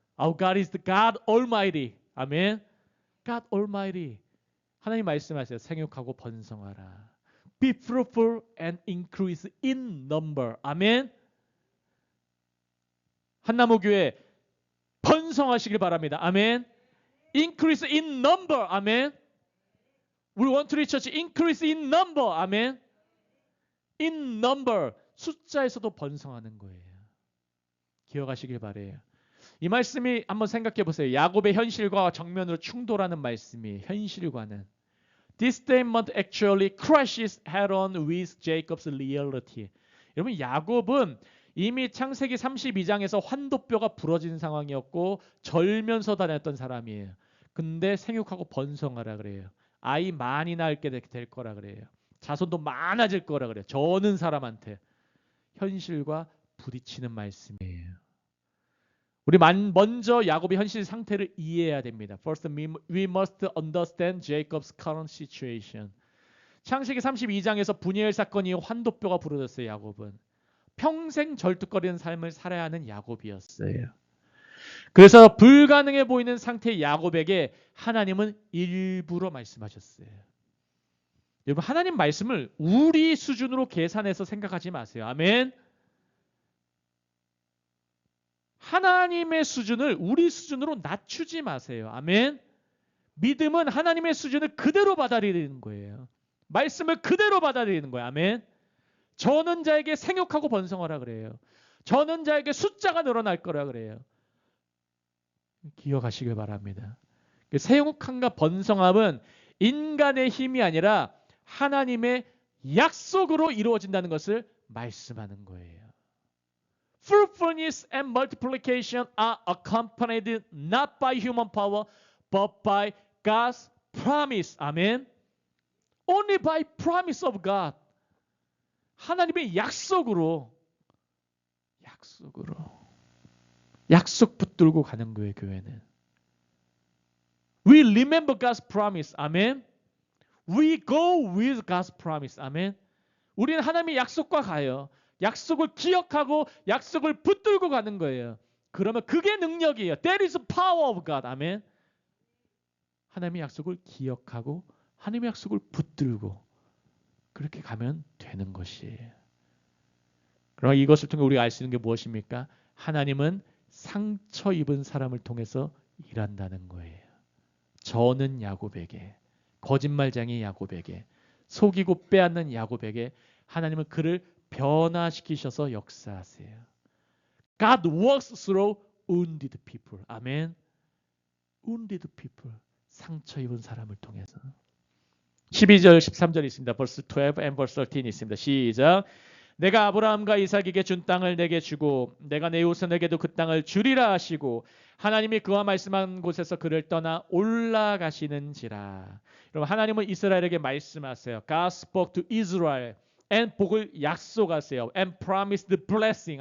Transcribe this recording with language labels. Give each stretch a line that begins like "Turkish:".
English: Our God is the God Almighty.
Korean: 아멘.
English: God Almighty.
Korean: 하나님 말씀하세요. 생육하고 번성하라.
English: Be fruitful and increase in number.
Korean: 아멘. 한나무교회 번성하시길 바랍니다.
English: 아멘. Increase in number. 아멘.
Korean: 우리 원투리 처치
English: increase in number. 아멘. In number.
Korean: 숫자에서도 번성하는 거예요. 기억하시길 바래요. 이 말씀이 한번 생각해 보세요. 야곱의 현실과 정면으로 충돌하는 말씀이 현실과는
English: This statement actually crashes head-on with Jacob's reality.
Korean: 여러분 야곱은 이미 창세기 32장에서 환도뼈가 부러진 상황이었고 절면서 다녔던 사람이에요. 근데 생육하고 번성하라 그래요. 아이 많이 낳게 될 거라 그래요. 자손도 많아질 거라 그래요. 저는 사람한테 현실과 부딪히는 말씀이에요. 우리 먼저 야곱의 현실 상태를 이해해야 됩니다.
English: First, we must understand Jacob's current situation.
Korean: 창세기 32장에서 분이엘 사건 이후 환도뼈가 부러졌어요. 야곱은 평생 절뚝거리는 삶을 살아야 하는 야곱이었어요. 그래서 불가능해 보이는 상태의 야곱에게 하나님은 일부러 말씀하셨어요. 여러분 하나님 말씀을 우리 수준으로 계산해서 생각하지 마세요. 아멘. 하나님의 수준을 우리 수준으로 낮추지 마세요. 아멘. 믿음은 하나님의 수준을 그대로 받아들이는 거예요. 말씀을 그대로 받아들이는 거예요. 아멘. 저는 자에게 생육하고 번성하라 그래요. 저는 자에게 숫자가 늘어날 거라 그래요. 기억하시길 바랍니다. 생육함과 번성함은 인간의 힘이 아니라 하나님의 약속으로 이루어진다는 것을 말씀하는 거예요.
English: Fruitfulness and multiplication are accompanied not by human power, but by God's promise. 아멘. Only by promise of God.
Korean: 하나님의 약속으로 약속 붙들고 가는 거예요.
English: 교회는. We remember God's promise. 아멘. We go with God's promise. 아멘.
Korean: 우리는 하나님의 약속과 가요. 약속을 기억하고 약속을 붙들고 가는 거예요. 그러면 그게 능력이에요.
English: That is the power of God. 아멘.
Korean: 하나님의 약속을 기억하고 하나님의 약속을 붙들고 그렇게 가면 되는 것이에요. 그럼 이것을 통해 우리가 알 수 있는 게 무엇입니까? 하나님은 상처 입은 사람을 통해서 일한다는 거예요. 저는 야곱에게, 거짓말쟁이 야곱에게, 속이고 빼앗는 야곱에게 하나님은 그를 변화시키셔서 역사하세요.
English: God works through wounded people. 아멘. wounded people.
Korean: 상처 입은 사람을 통해서. 12절, 13절 있습니다.
English: verse 12 and verse 13 있습니다.
Korean: 시작. 내가 아브라함과 이삭에게 준 땅을 내게 주고 내가 내 후손에게도 그 땅을 주리라 하시고 하나님이 그와 말씀한 곳에서 그를 떠나 올라가시는지라. 여러분 하나님은 이스라엘에게 말씀하세요.
English: God spoke to Israel and
Korean: 복을 약속하세요.
English: and promised the blessing.